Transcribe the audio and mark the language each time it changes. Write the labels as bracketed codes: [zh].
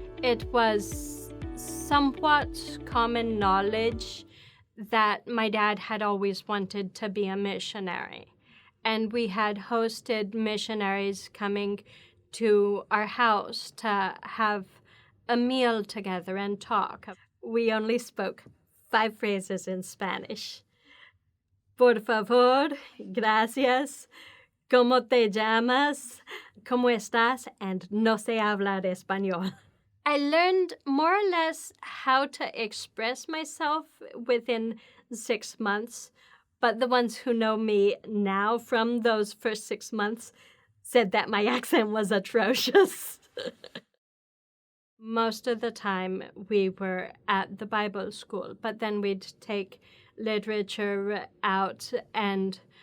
[en] It was somewhat common knowledge that my dad had always wanted to be a missionary. And we had hosted missionaries coming to our house to have a meal together and talk. We only spoke 5 phrases in Spanish. [es] Por favor, gracias, ¿cómo te llamas? ¿Cómo estás? And no sé hablar español. [en] I learned more or less how to express myself within 6 months, but the ones who know me now from those first 6 months said that my accent was atrocious. Most of the time we were at the Bible school, but then we'd take literature out, and